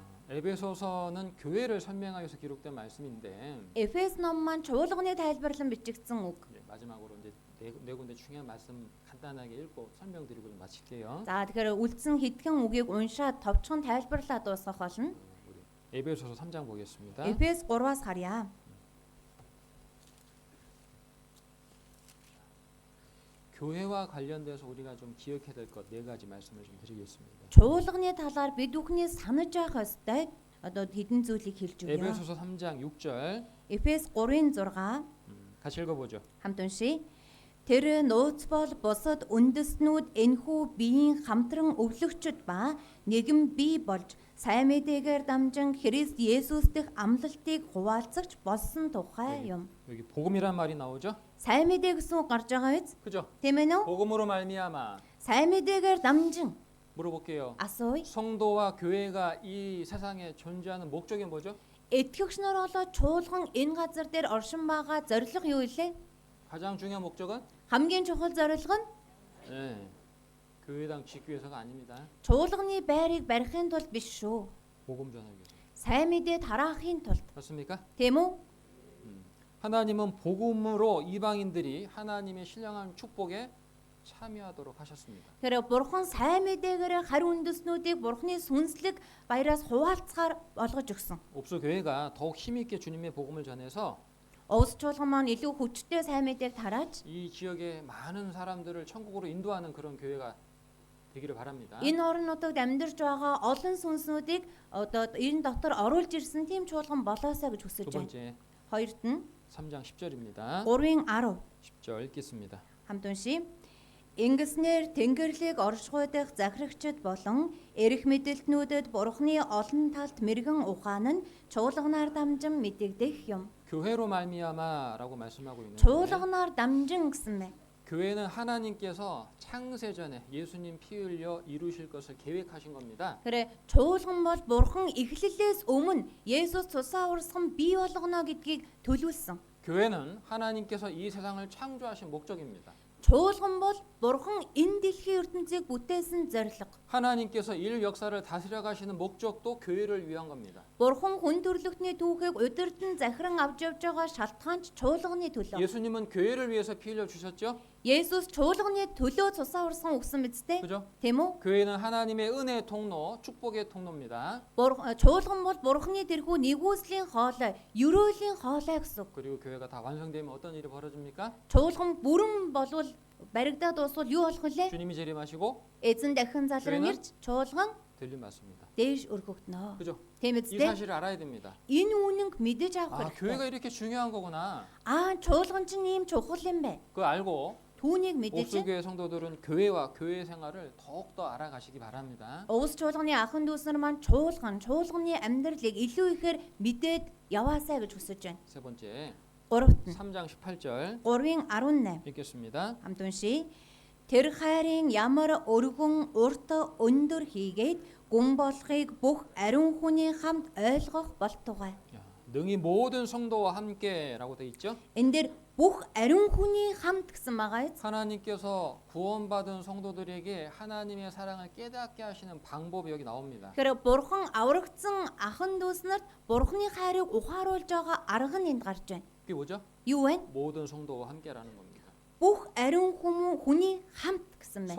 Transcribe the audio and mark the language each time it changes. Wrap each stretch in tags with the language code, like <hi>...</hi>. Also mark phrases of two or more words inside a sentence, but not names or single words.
<ko>에베소서는 교회를 설명하기 위해서 기록된 말씀인데</ko> <mn>Эфес ном маань чуулганы тайлбарлан бичигдсэн үг.</mn> <ko>이제 마지막으로 이제 네 군데 중요한 말씀 간단하게 읽고 설명드리고 좀 마칠게요.</ko> <mn>За тэгэхээр үлдсэн хэдхэн үгийг уншаад товчхон тайлбарлаад дуусгах болно.</mn> <ko>우리 에베소서 3장 보겠습니다.</ko> <mn>Эфес 3-аас харъя.</mn> <ko>교회와 관련돼서 우리가 좀 기억해야 될 것 네 가지 말씀을 좀 드리겠습니다.</ko> <mn>Чуулганы талаар бид бүхний санаж байх ёстой одоо хэдэн зүйлийг хэлж өгье.</mn> <ko>에베소서 3장 6절</ko> <mn>Эфес 3:6</mn> <ko>같이 읽어보죠.</ko> <mn>хамт уншия. Тэр нууц бол бусад үндэстнүүд энхүү биеийн хамтран өвлөгчд ба нэгэн бие болж сайн мэдээгээр дамжин Христ Есүс дэх амлалтыг хуваалцагч болсон тухай юм.</mn> <ko>여기 복음이란 말이 나오죠.</ko> <mn>Сайн мэдээ гэсэн үг гарч байгаа биз?</mn> <ko>그죠?</ko> <mn>Тийм ээ нөө?</mn> <ko>복음으로 말미암아</ko> <mn>Сайн мэдээгээр дамжин</mn> <ko>물어볼게요.</ko> <mn>асууя.</mn> <ko>성도와 교회가 이 세상에 존재하는 목적이 뭐죠?</ko> <mn>Итгэгч нар болоод чуулган энэ газар дээр оршин байгаа зорилго юу илээ?</mn> <ko>가장 중요한 목적은</ko> <mn>Хамгийн чухал зорилго нь</mn> <ko>네, 교회당 짓기 위해서가 아닙니다.</ko> <mn>чуулганы байрыг барихын тулд биш шүү.</mn> <ko>복음 전하기 위해서.</ko> <mn>Сайн мэдээ тараахын тулд.</mn> <ko>맞습니까?</ko> <mn>Тийм үү?</mn> <ko>하나님은 복음으로 이방인들이 하나님의 신령한 축복에 참여하도록 하셨습니다.</ko> <mn>Тэгэхээр бурхан сайн мэдээгээр хариу үндэснүүдийг бурханы сүнслэг баяраас хуваалцахаар болгож өгсөн.</mn> <ko>옵소 교회가 더욱 힘있게 주님의 복음을 전해서</ko> <mn>Овс чуулган маань илүү хүчтэй сайн мэдээг тарааж</mn> <ko>이 지역의 많은 사람들을 천국으로 인도하는 그런 교회가 되기를 바랍니다.</ko> <mn>энэ орон нутагт амьдарч байгаа олон сүнснүүдийг одоо энэ дотор оруулж ирсэн тийм чуулган болоосаа гэж</mn> <ko>두</ko> <mn>хүсэж байна.</mn> <ko>번째</ko> <mn>Хоёрт нь</mn> <ko>3장 10절입니다.</ko> <mn>3-10</mn> <ko>10절 읽겠습니다.</ko> <mn>хамт уншия. Ингэснээр Тэнгэрлэг оршихуйдах захирагчид болон эрх мэдэлтнүүдэд бурхны олон талт мэрэгэн ухаан нь чуулганаар дамжин мэдэгдэх юм.</mn> <ko>교회로 말미암아라고 말씀하고 있는데</ko> <mn>Чуулганаар дамжин гэсэн мэ.</mn> <ko>교회는 하나님께서 창세 전에 예수님 피 흘려 이루실 것을 계획하신 겁니다.</ko> <mn>Тэгэхээр чуулган бол бурхан эхлэлээс өмнө Есүс цусаа урсган бий болгоно гэдгийг төлөвлөсөн.</mn> <ko>교회는 하나님께서 이 세상을 창조하신 목적입니다.</ko> <mn>Чуулган бол бурхан энэ дэлхийн ертөнцийг бүтээсэн зорилго.</mn> <ko>하나님께서 일 역사를 다스려 가시는 목적도 교회를 위한 겁니다.</ko> <mn>Бурхан хүн төрлөختний түүхийг удирдан захиран авч явж байгаа шалтгаан ч чуулганы төлөө.</mn> <ko>예수님은 교회를 위해서 피 흘려 주셨죠?</ko> <mn>Есүс чуулганы төлөө цусаа урсган өгсөн биз дээ?</mn> <ko>그죠?</ko> <mn>Тийм үү?</mn> <ko>교회는 하나님의 은혜의 통로, 축복의 통로입니다.</ko> <mn>Чуулган бол бурханы тэрхүү нэгүслийн хоолой, ерөөлийн хоолой гэсэн үг.</mn> <ko>그리고 교회가 다 완성되면 어떤 일이 벌어집니까?</ko> <mn>Чуулган бүрэн болвол баригдаад дуусвал юу болох вэ?</mn> <ko>주님이 재림하시고</ko> <mn>Эзэн дахин залран</mn> <ko>교회는?</ko> <mn>ирж чуулган</mn> <ko>들림 맞습니다.</ko> <mn>дээш өргөгдөнө.</mn> <ko>그죠?</ko> <mn>Тийм</mn> <ko>이</ko> <mn>үстэй?</mn> <ko>사실을 알아야 됩니다.</ko> <mn>Энэ үнэнг мэдэж</mn> <ko>아,</ko> <mn>авах</mn> <ko>교회가</ko> <mn>хэрэгтэй.</mn> <ko>이렇게 중요한 거구나.</ko> <mn>Чуулган чинь ийм чухал юм бэ?</mn> <ko>그거 알고</ko> <mn>Түүнийг мэдэж</mn> <ko>옵소교회 성도들은 교회와 교회 생활을 더욱더 알아가시기 바랍니다.</ko> <mn>Уус чуулганы ахын дүүс нар маань чуулганы амьдралыг илүү ихээр мэдээд яваасаа гэж хүсэж байна.</mn> <ko>세 번째</ko> <mn>3-т нь</mn> <ko>3장 18절</ko> <mn>3-18</mn> <ko>읽겠습니다.</ko> <mn>хамт уншия. Тэр хайрын ямар өргөн урт өндөр хийгээд гүн болохыг бүх ариун хүний хамт ойлгох болтугай.</mn> <ko>야, 능히 모든 성도와 함께라고 돼 있죠.</ko> <mn>Энэ дээр бүх ариун хүний хамт гэсэн байгаа.</mn> <ko>하나님께서 구원받은 성도들에게 하나님의 사랑을 깨닫게 하시는 방법이 여기 나옵니다.</ko> <mn>Тэгэхээр бурхан аврагдсан ахын дүүс нарт бурханы хайрыг ухааруулж байгаа арга нь энд гарч байна.</mn> <ko>그게 뭐죠?</ko> <mn>Юу вэ?</mn> <ko>모든 성도와 함께라는 겁니다.</ko> <mn>Бүх ариун хүний хамт гэсэн байна.</mn>